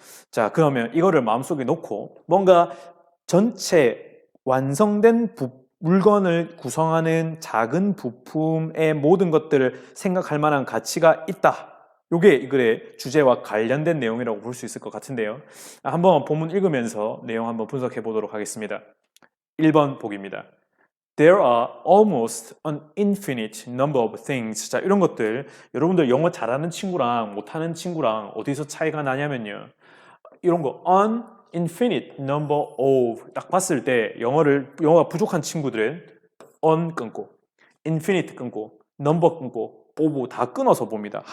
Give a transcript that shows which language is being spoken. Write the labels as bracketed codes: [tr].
[ko] 자, 그러면 이거를 마음속에 놓고 뭔가 전체 완성된 물건을 구성하는 작은 부품의 모든 것들을 생각할 만한 가치가 있다. 이게 이 글의 주제와 관련된 내용이라고 볼 수 있을 것 같은데요. 한번 본문 읽으면서 내용 한번 분석해 보도록 하겠습니다. 1번 보기입니다. [en] There are almost an infinite number of things. [ko] 자, 이런 것들 여러분들 영어 잘하는 친구랑 못하는 친구랑 어디서 차이가 나냐면요. 이런 거 an infinite number of 딱 봤을 때 영어가 부족한 친구들은 on 끊고 infinite 끊고 number 끊고 of 다 끊어서 봅니다.